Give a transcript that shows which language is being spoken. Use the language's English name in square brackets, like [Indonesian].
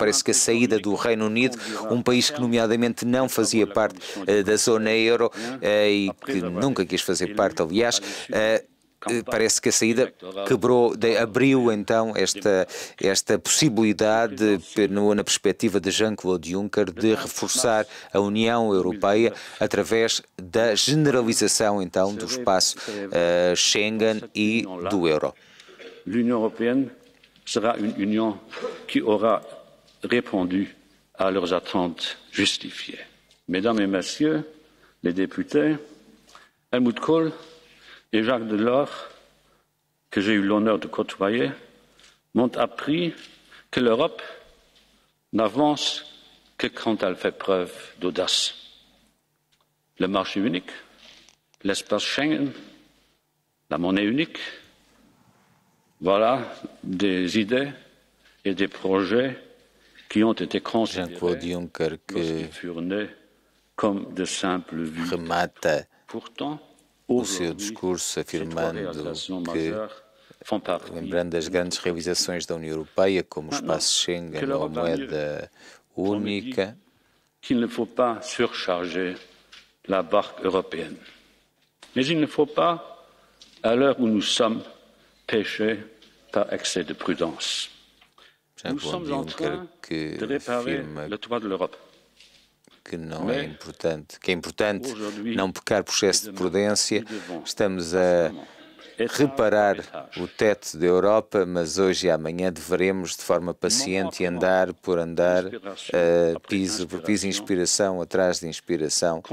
[Portuguese] Parece que a saída do Reino Unido, um país que nomeadamente não fazia parte da zona euro e que nunca quis fazer parte, aliás, parece que a saída abriu então esta possibilidade, na perspectiva de Jean-Claude Juncker, de reforçar a União Europeia através da generalização então do espaço Schengen e do euro. [French] L'Union européenne sera une union qui aura répondu à leurs attentes justifiées. Mesdames et messieurs les députés, Helmut Kohl et Jacques Delors, que j'ai eu l'honneur de côtoyer, m'ont appris que l'Europe n'avance que quand elle fait preuve d'audace. Le marché unique, l'espace Schengen, la monnaie unique, voilà des idées et des projets qui ont été considérés lorsqu'ils furent nés comme de simples vues. Pourtant, [Portuguese] o seu discurso afirmando que, lembrando das grandes realizações da União Europeia, como o espaço Schengen ou a moeda única, [French] qu'il ne faut pas surcharger la barque européenne. Mais il ne faut pas, à l'heure où nous sommes, pécher par excès de prudence. Nous sommes en train de réparer le toit de l'Europe. [Portuguese] Que não é importante, que é importante não pecar por excesso de prudência. Estamos a reparar o teto da Europa, mas hoje e amanhã deveremos, de forma paciente, andar por andar, piso por piso, inspiração atrás de inspiração.